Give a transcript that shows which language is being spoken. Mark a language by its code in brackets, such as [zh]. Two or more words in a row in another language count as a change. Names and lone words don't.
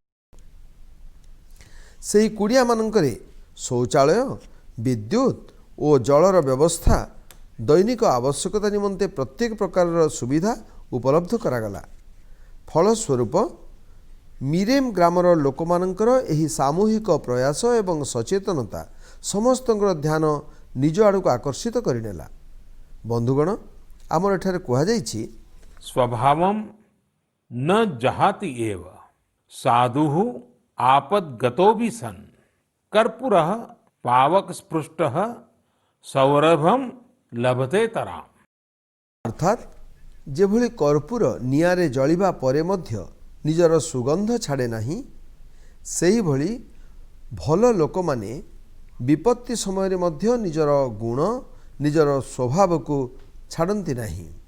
[or] ସେହି କୁଡ଼ିଆମାନଙ୍କରେ ଶୌଚାଳୟ, ବିଦ୍ୟୁତ ଓ ଜଳର ବ୍ୟବସ୍ଥା, ଦୈନିକ ଆବଶ୍ୟକତା ନିମନ୍ତେ ପ୍ରତ୍ୟେକ ପ୍ରକାରର ସୁବିଧା ଉପଲବ୍ଧ କରାଗଲା। ଫଳସ୍ୱରୂପ ମିରେମ ଗ୍ରାମର ଲୋକମାନଙ୍କର ଏହି ସାମୂହିକ ପ୍ରୟାସ ଏବଂ ସଚେତନତା ସମସ୍ତଙ୍କର ଧ୍ୟାନ ନିଜ ଆଡ଼କୁ ଆକର୍ଷିତ କରିନେଲା। ବନ୍ଧୁଗଣ, ଆମର ଏଠାରେ କୁହାଯାଇଛି, [sa] स्वभावम न जहाति एव साधुः आपद्गतो भी सन कर्पूरः पावक स्पृष्टः सौरभम लभते तराम। [or] ଅର୍ଥାତ୍ ଯେଭଳି କର୍ପୂର ନିଆଁରେ ଜଳିବା ପରେ ମଧ୍ୟ ନିଜର ସୁଗନ୍ଧ ଛାଡ଼େ ନାହିଁ, ସେହିଭଳି ଭଲ ଲୋକମାନେ ବିପତ୍ତି ସମୟରେ ମଧ୍ୟ ନିଜର ଗୁଣ, ନିଜର ସ୍ୱଭାବକୁ ଛାଡ଼ନ୍ତି ନାହିଁ।